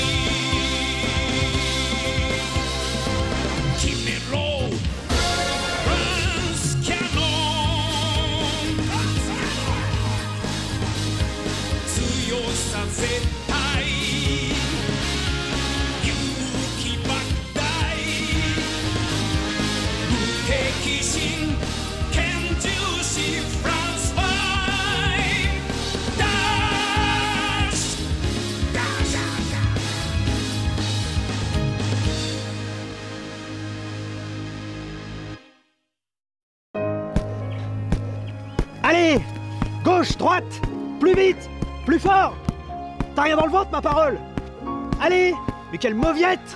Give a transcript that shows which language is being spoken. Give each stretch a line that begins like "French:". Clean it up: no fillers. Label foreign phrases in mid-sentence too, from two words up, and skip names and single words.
Japanese: 決めろフランスキャノン強さ絶対勇気莫大無敵心拳銃士フランスファイダッシュダッシュ
French: Allez! Gauche, droite! Plus vite! Plus fort! T'as rien dans le ventre, ma parole! Allez! Mais quelle mauviette!